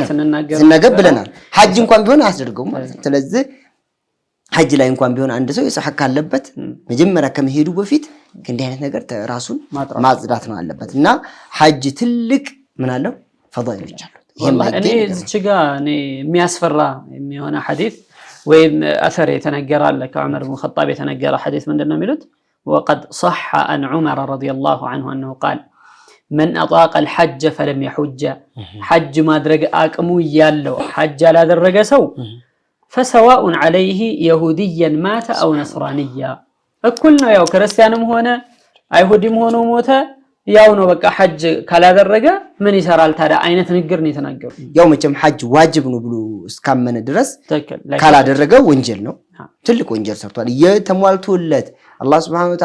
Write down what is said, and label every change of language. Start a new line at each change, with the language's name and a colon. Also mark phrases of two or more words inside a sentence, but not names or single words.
Amharic: ስንናገር ብለናል። ሐጅ እንኳን ቢሆን አያስደርገውም ማለት ነው። ስለዚህ ሐጅ ላይ እንኳን ቢሆን አንድ ሰው የሰው ሐቅ ካለበት መጀመሪያ ከመሄዱ በፊት እንዲህ አይነት ነገር ራሱን ማጽዳት ነው አለበት። እና ሐጅ ትልቅ ምን አለው ፈዳኢሎች አሉት። እኔ እዚህ ጋር እኔ የሚያስፈራ የሚሆነ ሐዲስ ወይም አثر የተነገረ አለ ከዑመር ኢብኑ ኸጣብ የተነገረ ሐዲስ ምንድነው የሚሉት
Arabic: وقد صح عن عمر رضي الله عنه انه قال من اطاق الحج فلم يحج
Amharic: حج ማድረግ አቅሙ ያለው ሐጅ ያላደረገ ሰው
Arabic: فسواء عليه يهوديا مات او نصرانيا
Amharic: እኩል ነው። ያው ክርስቲያንም ሆነ አይሁዲም ሆኖ ሞተ ያው ነው። በቃ ሐጅ ካላደረገ ምን ይሰራል ታዲያ? አይነት ንግር ነው የተናገሩ። ያው መቼም ሐጅ ዋጅብ ነው ብሎ እስካመነ ድረስ ካላደረገ ወንጀል ነው፣ ትልቅ ወንጀል ሰርቷል። የተሟልቶለት አላህ
Arabic: سبحانه و